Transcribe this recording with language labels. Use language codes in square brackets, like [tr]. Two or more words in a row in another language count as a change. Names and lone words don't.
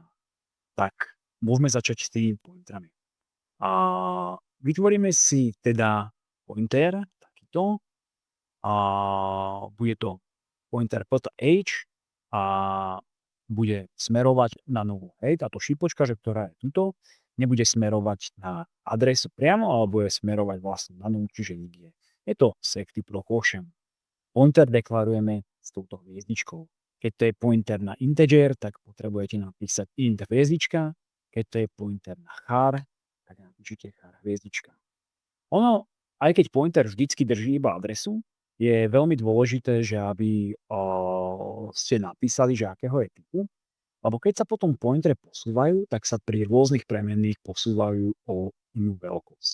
[sk] Tak môžeme začať s tými pointerami. Vytvoríme si teda pointer, takýto. Bude to pointer .age a bude smerovať na nulu. Hej, táto šípočka, ktorá je tuto, nebude smerovať na adresu priamo, ale bude smerovať vlastne na nulu, čiže nikde. Je to [en] safety precaution. [sk] Pointer deklarujeme s touto hviezdičkou. Keď to je pointer na integer, tak potrebujete napísať int hviezdička. Keď to je pointer na char, tak napíšete char hviezdička. Ono, aj keď pointer vždycky drží iba adresu, je veľmi dôležité, že aby ste napísali, že akého je typu, lebo keď sa potom pointere posúvajú, tak sa pri rôznych premenných posúvajú o inú veľkosť.